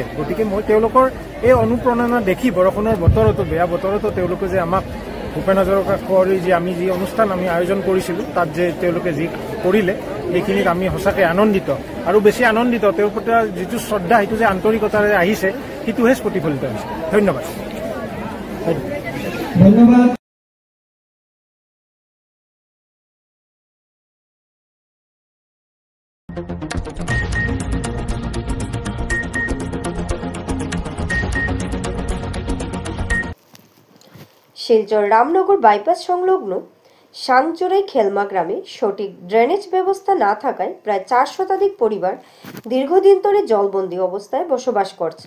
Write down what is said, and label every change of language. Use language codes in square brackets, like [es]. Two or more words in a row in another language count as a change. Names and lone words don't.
[as] গতিকে মই তেওঁলোকৰ এই অনুপ্ৰেৰণা দেখি বৰষুণৰ বতৰতো, বেয়া বতৰতো তেওঁলোকে যে আমাক ভূপেন হাজৰিকা কৰি যে আমি যি অনুষ্ঠান আমি আয়োজন কৰিছিলোঁ তাত যে তেওঁলোকে যি কৰিলে সেইখিনিত আমি সঁচাকৈ আনন্দিত। আৰু বেছি আনন্দিত তেওঁৰ প্ৰতি যিটো শ্ৰদ্ধা, সেইটো যে আন্তৰিকতাৰে আহিছে সেইটোহে প্ৰতিফলিত হৈছে। ধন্যবাদ। ধন্যবাদ। [bn] শিলচর রামনগর বাইপাস সংলগ্ন সাংচুরাই খেলমা গ্রামে সঠিক ড্রেনেজ ব্যবস্থা না থাকায় প্রায় 4 শতাধিক পরিবার দীর্ঘদিন ধরে জলবন্দী অবস্থায় বসবাস করছেন।